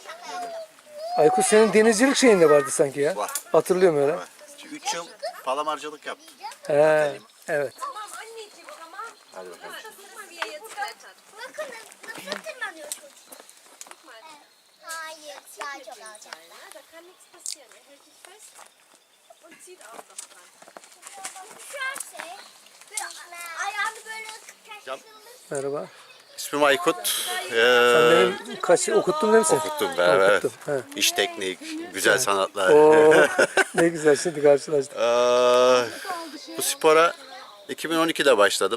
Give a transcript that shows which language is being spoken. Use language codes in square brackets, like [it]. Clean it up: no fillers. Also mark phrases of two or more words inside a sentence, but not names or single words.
[tr] Aykut senin denizcilik şeyinde vardı sanki ya. Var. Hatırlıyorum öyle. 3 yıl palamarcılık yaptım. He. Evet. Tamam anneciğim tamam. Hadi bakalım. Seviye yatıracak. Bakın nasıl tırmanıyor çocuk. Hayır, daha çok alacaklar. [de] Da kann nichts passieren. Er hält dich fest und zieht auch noch dran. [tr] Düşerse ayağını böyle Can- taşırılır. Merhaba. İsmim Aykut. Sen benim kaç okuttun değil mi sen? Okuttum beraber. Okuttum. He. İş teknik, güzel sanatlar. Oo, ne güzel şimdi karşılaştık. Bu spora 2012'de başladım.